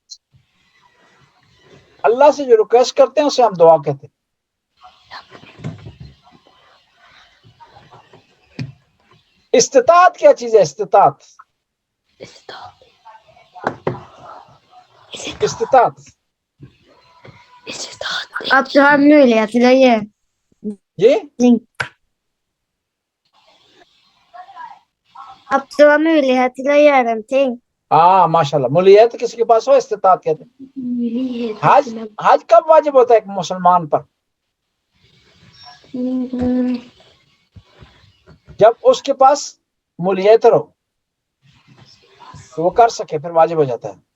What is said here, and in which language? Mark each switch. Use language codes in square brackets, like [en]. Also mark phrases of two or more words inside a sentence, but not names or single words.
[ur] اللہ سے جو ریکویسٹ کرتے ہیں اسے ہم دعا کہتے ہیں. استطاعت کیا چیز ہے؟ استطاعت استطاعت [no] At du har mulighet til å gjøre [ur] یہ [no] ting. At du har mulighet til å gjøre en ting. [ur] ہاں ماشاء اللہ. ملیت کسی کے پاس ہو استطاعت کہتے ہیں. حج کب واجب ہوتا ہے ایک مسلمان پر؟ جب اس کے پاس ملیت ہو تو وہ کر سکے پھر واجب ہو جاتا ہے.